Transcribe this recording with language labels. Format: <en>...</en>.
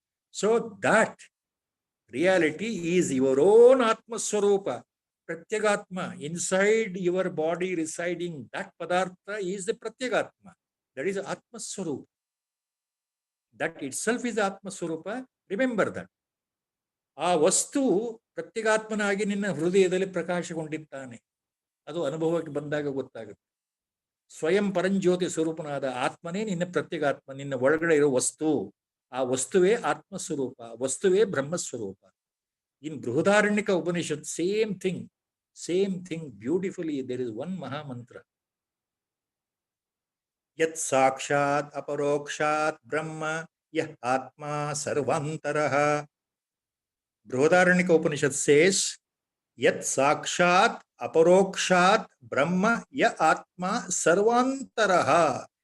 <en>So that reality is your own Atma Swarupa, Pratyagatma. Inside your body residing, that Padartha is the Pratyagatma. That is Atma Swarupa. That itself is Atma Swarupa. Remember that.</en> <kn>ಆ ವಸ್ತು ಪ್ರತ್ಯಗಾತ್ಮನಾಗಿ ನಿನ್ನ ಹೃದಯದಲ್ಲಿ ಪ್ರಕಾಶಗೊಂಡಿದ್ದಾನೆ. ಅದು ಅನುಭವಕ್ಕೆ ಬಂದಾಗ ಗೊತ್ತಾಗುತ್ತೆ. ಸ್ವಯಂ ಪರಂಜ್ಯೋತಿ ಸ್ವರೂಪನಾದ ಆತ್ಮನೇ ನಿನ್ನ ಪ್ರತ್ಯಗಾತ್ಮ, ನಿನ್ನ ಒಳಗಡೆ ಇರೋ ವಸ್ತು. ಆ ವಸ್ತುವೇ ಆತ್ಮಸ್ವರೂಪ, ವಸ್ತುವೇ ಬ್ರಹ್ಮಸ್ವರೂಪ.</kn> <en>In Brihadaranyaka Upanishad, same thing, beautifully, there is one Maha Mantra.</en> <sa>Yat Sakshat Aparokshat Brahma Yah Atma Sarvantaraha.</sa> <en>Brihadaranyaka Upanishad says,</en> <sa>Yat Sakshat Aparokshat Brahma Yah Atma Sarvantaraha.</sa>